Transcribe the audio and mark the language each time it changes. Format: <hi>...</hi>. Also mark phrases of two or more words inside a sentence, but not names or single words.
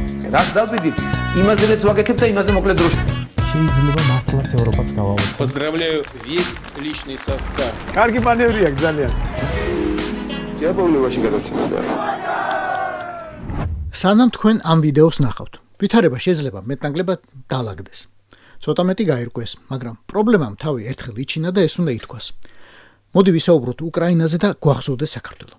<ka>რას დავბედით, იმაზე რაც ვაკეთებ და იმაზე მოკლედ დროში. შეიძლება მართლაც ევროპას გავავოცოთ.</ka> <ru>Поздравляю весь личный состав.</ru> <ka>კარგი მანევრია ძალიან. დიაპოვნებაში გადაცემდა. სანამ თქვენ ამ ვიდეოს ნახავთ, ვითარება შეიძლება მეტნაკლებად დაალაგდეს. ცოტა მეტი გაირკვეს, მაგრამ პრობლემამ თავი ერთხელ იჩინა და ეს უნდა ითქვას. მოდი ვისაუბროთ უკრაინაზე და გვახსოვდეს საქართველო.</ka>